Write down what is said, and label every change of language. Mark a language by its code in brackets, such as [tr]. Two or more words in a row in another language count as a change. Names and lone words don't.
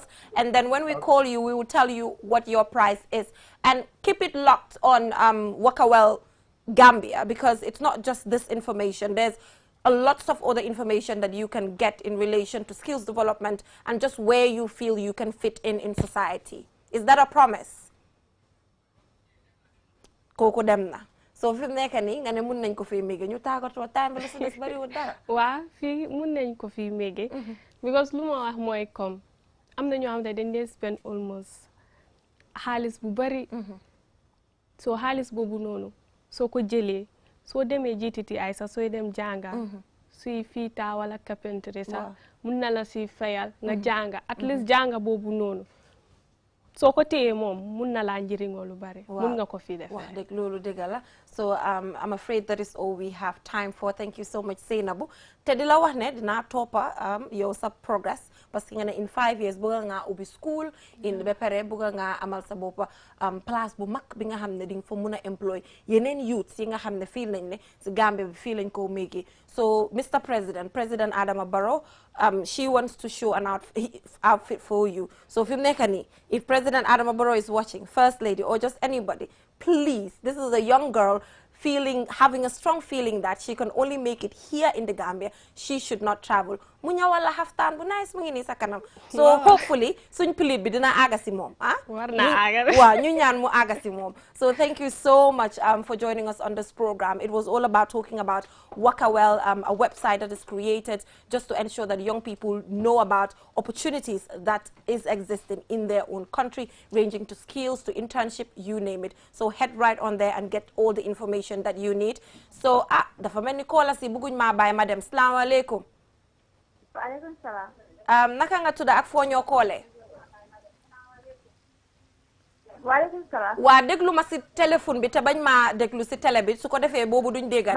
[en] And then when we call you, we will tell you what your price is. And keep it locked on Waka Gambia, because it's not just this information. There's a lots of other information that you can get in relation to skills development and just where you feel you can fit in society. Is that a promise? [wo] Koko dem na. So fi mu nekk nii nga ne mun nañ ko fi mége ñu tàggatoo time bi la si des bariwul dara. waaw fii mun nañ ko fi mége. because lu ma wax mooy comme am na ñoo xam ne dañ dee [en] spend almost [wo] xaalis bu bari. so xaalis boobu noonu soo ko jëlee soo demee GTTI sax sooy dem jànga suy fiita wala carpentry sax mun na la si fayal nga jànga [en] at least [wo] jànga boobu noonu soo ko téyee moom mun na laa njëriñoo lu bari. mun nga ko fi def. wax dëgg loolu dëgg la. [en] So I'm afraid that is all we have time for. Thank you so much, Seynabou. [wo] Te di la wax ne dinaa toppa yow sa progress [fr] parce que [wo] nga ne [en] in 5 years [wo] bëgg nga ubbi school in ba pare bëgg nga amal sa boppa place bu mag bi nga xam ne di nga fa mun a employ yeneen youths yi nga xam ne fii nañ ne si Gambia bi fii lañ koo méegi. [en] So Mr. President Adama Barrow, she wants to show an outfit for you. So if you make any, if President Adama Barrow is watching, First Lady or just anybody, please, this is a young girl having a strong feeling that she can only make it here in the Gambia. She should not travel. [wo] Mu ñawala haftaan bu nice mu ngi nii sa kanam. So hopefully suñ pilit bi dina aga si moom. War na aga. Waaw ñu ñaan mu aga si moom. [en] So thank you so much for joining us on this program. It was all about talking about Waka, a website that is created just to ensure that young people know about opportunities that is existing in their own country, ranging to skills, to internship, you name it. So head right on there and get all the information that you need. [wo] So dafa mel ni koola si buguñ maa bàyyi ma dem. Salaamu aleykum. Waaleykum salaam. Naka nga tudda ak foo ñoo koolee. Waaleykum salaam. waa déglu ma si téléphone bi te bañ maa déglu si télé bi su ko defee boobu duñ déggante.